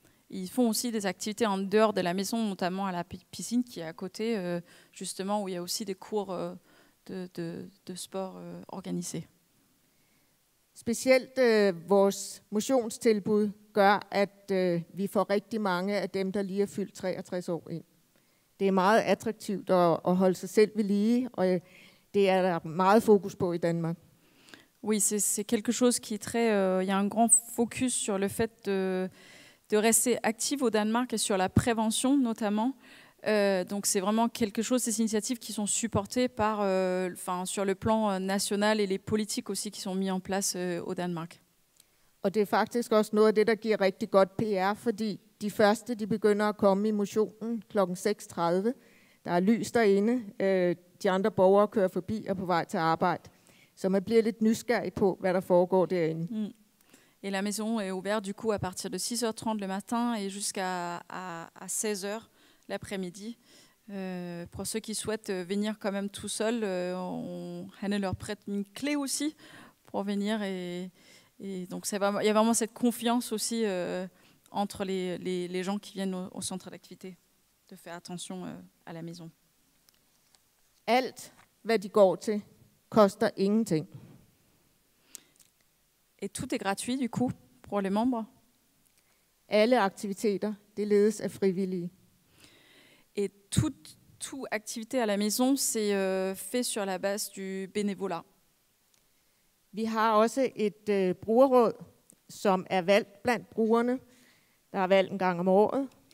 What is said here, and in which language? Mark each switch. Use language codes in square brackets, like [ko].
[fr] Ils font aussi des activités en dehors de la maison, notamment à la piscine qui est à côté, justement, où il y a aussi des cours de sport organisés. [da] Specielt vores motionstilbud gør, at vi får rigtig mange af dem, der lige er fyldt 63 år ind. Det er meget attraktivt at holde sig selv ved lige, og det er der meget fokus på i Danmark. [fr] Oui, c'est quelque chose qui est très... il y a un grand focus sur le fait de rester actif au Danemark et sur la prévention notamment. Donc c'est vraiment quelque chose, ces initiatives qui sont supportées par, sur le plan national et les politiques aussi qui sont mis en place au Danemark. [da] Og det er faktisk også noget af det, der giver rigtig godt PR, fordi de første de begynder at komme i motionen kl. 6:30. Der er lys derinde. De andre borgere kører forbi og på vej til arbejde. Så man bliver lidt nysgerrig på, hvad der foregår derinde. [fr] Et la maison est ouverte du coup à partir de 6h30 le matin et jusqu'à 16h l'après-midi. Pour ceux qui souhaitent venir quand même tout seuls, Hanne leur prête une clé aussi pour venir. Et donc il y a vraiment cette confiance aussi entre les gens qui viennent au centre d'activité, de faire attention à la maison. [da] Alt, hvad de går til, koster ingenting. [fr] Et tout est gratuit du coup pour les membres. [da] Alle aktiviteter, det ledes af frivillige. [fr] Et toute activité à la maison, c'est fait sur la base du bénévolat. [da] Vi har også et brugerråd, som er valgt blandt brugerne. Der er valgt en gang om året.